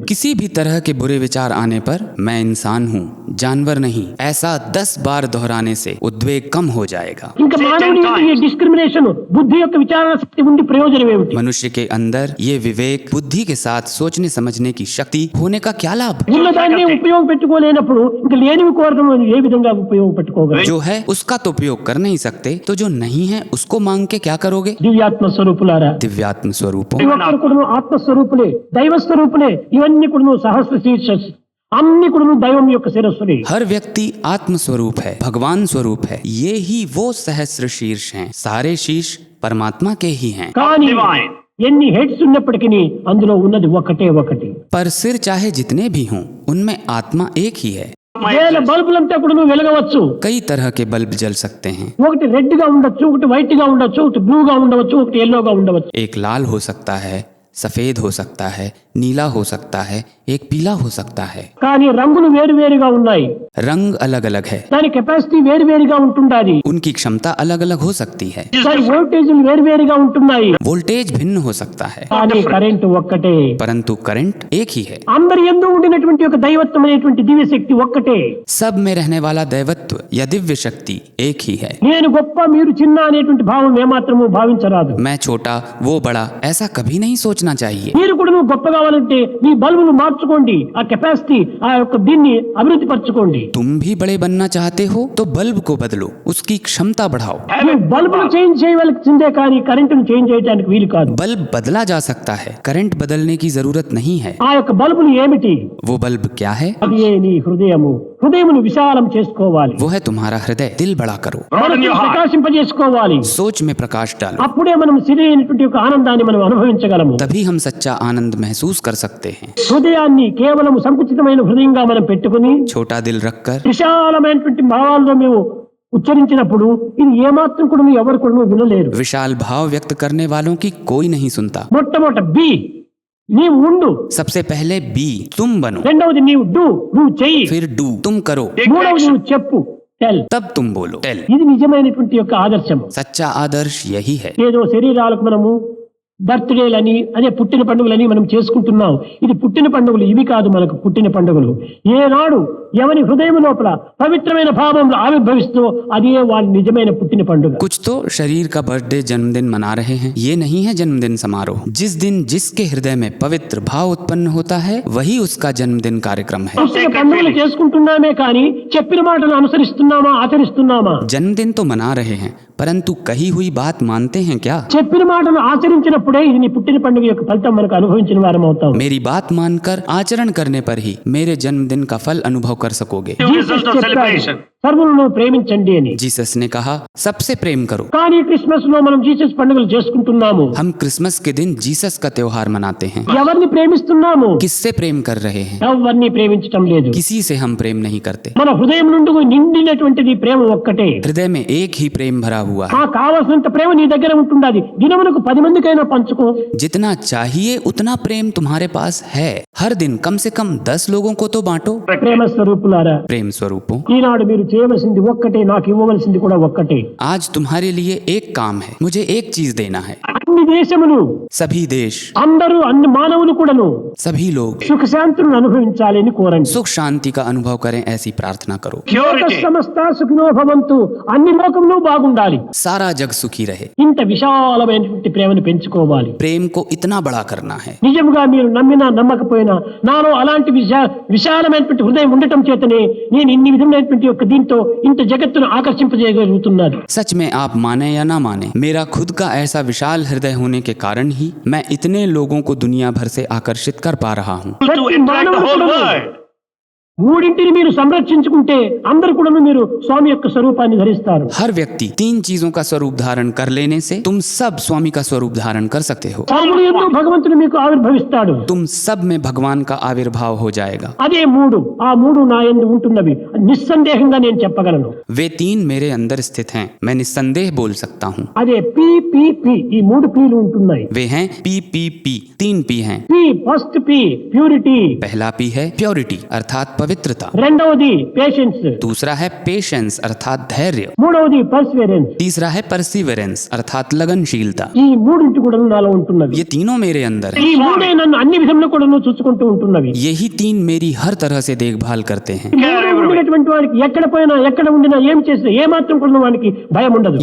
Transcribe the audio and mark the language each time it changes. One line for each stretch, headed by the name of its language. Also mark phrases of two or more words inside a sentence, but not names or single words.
Hindi: किसी भी तरह के बुरे विचार आने पर मैं इंसान हूँ जानवर नहीं, ऐसा 10 बार दोहराने से उद्वेग कम हो जाएगा।
Telugu: ఇంకా మానవుని యొక్క ఈ డిస్క్రిమినేషన్ బుద్ధి యొక్క విచారణ శక్తి ఉండి ప్రయోజనం ఏమిటి?
Hindi: मनुष्य के अंदर ये विवेक बुद्धि के साथ सोचने समझने की शक्ति होने का क्या लाभ?
Telugu: ఉన్నదాన్ని ఉపయోగపెట్టుకోలేనప్పుడు ఇంకా లేనివి కోరడం ఏ విధంగా ఉపయోగపెట్టుకోగలరు?
Hindi: जो है उसका तो उपयोग कर नहीं सकते, तो जो नहीं है उसको मांग के क्या करोगे?
Telugu: దివ్యాత్మ స్వరూపులారా,
Hindi: दिव्यात्म स्वरूपों,
Telugu: ప్రతి ఒక్కరు కూడా ఆత్మస్వరూపులే, దైవ స్వరూపులే. ఇవన్నీ కూడా సహస్ర శీర్ష, అన్ని కూడా దైవం యొక్క శిరస్సులే.
Hindi: हर व्यक्ति आत्म स्वरूप है, भगवान स्वरूप है, ये ही वो सहस्र शीर्ष हैं, सारे शीर्ष परमात्मा के ही हैं।
Telugu: కానీ ఎన్ని హెడ్స్ ఉన్నప్పటికీ అందులో ఉన్నది ఒకటే ఒకటి.
Hindi: पर सिर चाहे जितने भी हों उनमें आत्मा एक ही है।
Telugu: వేల బల్బులంతా కూడా నువ్వు వెలగవచ్చు.
Hindi: कई तरह के बल्ब जल सकते हैं,
Telugu: ఒకటి రెడ్ గా ఉండొచ్చు, ఒకటి వైట్ గా ఉండొచ్చు, ఒకటి బ్లూ గా ఉండవచ్చు, ఒకటి ఎల్లోగా ఉండవచ్చు.
Hindi: एक लाल हो सकता है, सफेद हो सकता है, नीला हो सकता है, एक पीला हो सकता है।
Telugu: కానీ రంగులు వేరువేరుగా ఉన్నాయి,
Hindi: रंग अलग अलग है,
Telugu: దాని కెపాసిటీ వేరువేరుగా ఉంటుండాలి,
Hindi: उनकी क्षमता अलग अलग हो सकती है,
Telugu: దాని వోల్టేజ్లు వేరువేరుగా ఉంటున్నాయి.
Hindi: वोल्टेज भिन्न हो सकता है,
Telugu: కానీ కరెంట్ ఒక్కటే.
Hindi: परंतु करंट एक ही है।
Telugu: అందరి యందు ఉండినటువంటి ఒక దైవత్వం అనేటువంటి దివ్య శక్తి ఒక్కటే.
Hindi: सब में रहने वाला दैवत्व या दिव्य शक्ति एक ही है।
Telugu: నేను గొప్ప మీరు చిన్న అనేటువంటి భావం ఏమాత్రము భావించరాదు.
Hindi: मैं छोटा वो बड़ा ऐसा कभी नहीं सोचना चाहिए।
Telugu: మీరు కూడా నువ్వు గొప్ప కావాలంటే మీ బల్బులు మార్చుకోండి, ఆ కెపాసిటీ ఆ యొక్క దీన్ని అభివృద్ధి పరచుకోండి.
Hindi: तुम भी बड़े बनना चाहते हो तो बल्ब को बदलो, उसकी क्षमता बढ़ाओ।
Telugu: నువ్వు బల్బులు చేంజ్ చేయవలసిందే కానీ కరెంటును చేంజ్ చేయడానికి వీలు కాదు.
Hindi: बल्ब बदला जा सकता है, करंट बदलने की जरूरत नहीं है।
Telugu: ఆ యొక్క బల్బులు ఏమిటి?
Hindi: वो बल्ब क्या है?
Telugu: అది నీ హృదయము. హృదయమును విశాలం చేసుకోవాలి,
Hindi: वो है तुम्हारा हृदय। दिल बड़ा करो,
Telugu: మనసును ప్రకాశింపజేసుకోవాలి.
Hindi: सोच में प्रकाश डालो,
Telugu: అప్పుడే మనం సరైనటువంటి ఒక ఆనందాన్ని మనం అనుభవించగలము.
Hindi: तभी हम सच्चा आनंद महसूस कर सकते हैं।
Telugu: హృదయాన్ని కేవలం సంకుచితమైన హృదయంగా మనం పెట్టుకుని
Hindi: छोटा दिल रखकर
Telugu: విశాలమైనటువంటి భావాలతో మేము ఉచ్చరించినప్పుడు ఇది ఏమాత్రం కూడా ఎవరు కూడా వినలేరు.
Hindi: विशाल भाव व्यक्त करने वालों की कोई नहीं सुनता।
Telugu: మొట్టమొదట బి, నీవు ఉండు.
Hindi: सबसे पहले बी, तुम बनो।
Telugu: రెండవది నీవు డూ, నువ్వు చెయ్యి.
Hindi: फिर डू, तुम करो।
Telugu: మూడవది నువ్వు చెప్పు, టెల్.
Hindi: तब तुम बोलो, टेल।
Telugu: ఇది నిజమైనటువంటి యొక్క ఆదర్శం.
Hindi: सच्चा आदर्श यही है।
Telugu: ఏదో శరీరాలకు మనము బర్త్డేలని అదే పుట్టిన పండుగలని మనం చేసుకుంటున్నాం. ఇది పుట్టిన పండుగలు ఇవి కాదు, మనకు పుట్టిన పండుగలు ఏనాడు ఎవరి హృదయం లోపల పవిత్రమైన భావంలో ఆవిర్భవిస్తూ అదే వాళ్ళ నిజమైన పుట్టిన పండుగ.
Hindi: कुछ तो शरीर का बर्थडे जन्मदिन मना रहे हैं, ये नहीं है जन्मदिन समारोह। जिस दिन जिसके हृदय में पवित्र भाव उत्पन्न होता है वही उसका जन्मदिन कार्यक्रम है।
Telugu: పుట్టిన పండుగలు చేసుకుంటున్నామే కానీ చెప్పిన మాటలు అనుసరిస్తున్నామా, ఆచరిస్తున్నామా?
Hindi: जन्मदिन तो मना रहे हैं परंतु कही हुई बात मानते हैं क्या?
Telugu: చెప్పిన మాటలు ఆచరించినప్పుడే ఇది నీ పుట్టిన పండుగ యొక్క ఫలితం మనకు అనుభవించిన వారం అవుతాం.
Hindi: मेरी बात मानकर आचरण करने पर ही मेरे जन्मदिन का फल अनुभव कर सकोगे।
Telugu: జీసస్ చెప్పాడు, సర్వులను ప్రేమించండి అని.
Hindi: जीसस ने कहा सबसे प्रेम करो।
Telugu: కానీ క్రిస్మస్ లో మనం జీసస్ పండుగలు చేసుకుంటున్నాము.
Hindi: हम क्रिसमस के दिन जीसस का त्योहार मनाते हैं।
Telugu: ఎవరిని ప్రేమిస్తున్నాము?
Hindi: किससे प्रेम कर रहे हैं?
Telugu: ఎవరిని ప్రేమించటం లేదు.
Hindi: किसी से हम प्रेम नहीं करते।
Telugu: మన హృదయం నుండి నిండినటువంటిది ప్రేమ ఒక్కటే.
Hindi: हृदय में एक ही प्रेम भरा हुआ है।
Telugu: ఆ కావాల్సినంత ప్రేమ నీ దగ్గర ఉంటుండాలి. దినమునకు 10 మందికైనా పంచుకో.
Hindi: जितना चाहिए उतना प्रेम तुम्हारे पास है। हर दिन कम से कम 10 लोगों को तो बांटो।
Telugu: ప్రేమ స్వరూపులారా,
Hindi: प्रेम स्वरूपों,
Telugu: ఈనాడు మీరు చేయవలసింది ఒక్కటే, నాకు ఇవ్వవలసింది కూడా ఒక్కటే.
Hindi: आज तुम्हारे लिए एक काम है, मुझे एक चीज देना है।
Telugu: అన్ని దేశములు,
Hindi: सभी देश,
Telugu: అందరూ, అన్ని మానవులు కూడాను
Hindi: सभी लोग
Telugu: సుఖ శాంతులను అనుభవించాలి అని కోరండి.
Hindi: सुख शांति का अनुभव करें, ऐसी प्रार्थना करो।
Sanskrit: లోక సమస్త సుఖినో భవంతు,
Telugu: అన్ని లోకములు బాగుండాలి.
Hindi: सारा जग सुखी रहे।
Telugu: ఇంత విశాలమైనటువంటి ప్రేమను పెంచుకోవాలి.
Hindi: प्रेम को इतना बड़ा करना है।
Telugu: నిజంగా మీరు నమ్మినా నమ్మకపోయినా నాలో అలాంటి విశాలమైనటువంటి హృదయం ఉండటం చేతనే నేను ఇన్ని విధమైనటువంటి యొక్క దీంతో ఇంత జగత్తును ఆకర్షింపజేయగలుగుతున్నాను.
Hindi: सच में आप माने या ना माने, मेरा खुद का ऐसा विशाल हृदय होने के कारण ही मैं इतने लोगों को दुनिया भर से आकर्षित कर पा रहा हूँ।
Telugu: ప్రతి మానవుడు కూడాను మూడింటిని మీరు సంరక్షించుకుంటే అందరు కూడాను మీరు స్వామి యొక్క స్వరూపాన్ని ధరిస్తారు.
Hindi: हर व्यक्ति 3 चीजों का स्वरूप धारण कर लेने से तुम सब स्वामी का स्वरूप धारण कर सकते हो।
Telugu: సర్వుడు యందు భగవంతుడు మీకు ఆవిర్భవిస్తాడు.
Hindi: तुम सब में भगवान का आविर्भाव हो जाएगा।
Telugu: అదే మూడు, ఆ మూడు నా యందు ఉంటున్నవి నిస్సందేహంగా నేను చెప్పగలను.
Hindi: वे 3 मेरे अंदर स्थित हैं, मैं निस्संदेह बोल सकता हूँ।
Telugu: అదే పి పి పి, ఈ మూడు పీలు ఉంటున్నాయి.
Hindi: वे हैं पी पी पी, 3 पी हैं।
Telugu: పి,
English: first P purity,
Hindi: पहला पी है प्योरिटी अर्थात पवित्रता।
Telugu: రెండవది పేషెన్స్,
Hindi: दूसरा है पेशेंस अर्थात धैर्य।
Telugu: మూడవది పర్సివరెన్స్.
Hindi: तीसरा है परसिवरेंस अर्थात लगनशीलता।
Telugu: ఈ మూడింటి కూడా నాలో ఉంటున్నవి.
Hindi: ये तीनों मेरे अंदर
Telugu: ఈ
Hindi: हैं।
Telugu: మూడే నన్ను అన్ని విధంలో కూడా చూసుకుంటూ ఉంటున్నవి.
Hindi: यही 3 मेरी हर तरह से देखभाल करते हैं।
Telugu: ఈ మూడు ఉండినటువంటి వారికి ఎక్కడ పోయినా, ఎక్కడ ఉండినా, ఏం చేసినా, ఏ మాత్రం కూడా వానికి భయం ఉండదు.